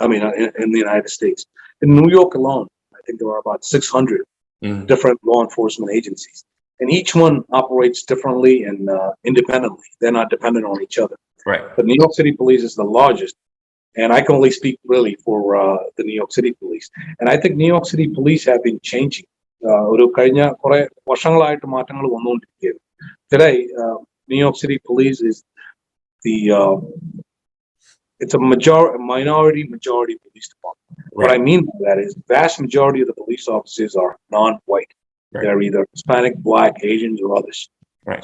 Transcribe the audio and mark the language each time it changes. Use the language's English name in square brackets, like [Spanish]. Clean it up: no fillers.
[English] I mean, in the United States. In New York alone, I think there are about 600 different law enforcement agencies. And each one operates differently and independently. They're not dependent on each other. Right. But New York City Police is the largest. And I can only speak really for the New York City Police. And I think New York City Police have been changing. [Malayalam] ഒരു കഴിഞ്ഞ കുറെ വർഷങ്ങളായിട്ട് മാറ്റങ്ങൾ വന്നുകൊണ്ടിരിക്കുകയാണ്. [English] Today, New York City Police is it's a minority police department. Right. What I mean by that is vast majority of the police officers are non-white. Right. They're either Hispanic, Black, Asians, or others. Right.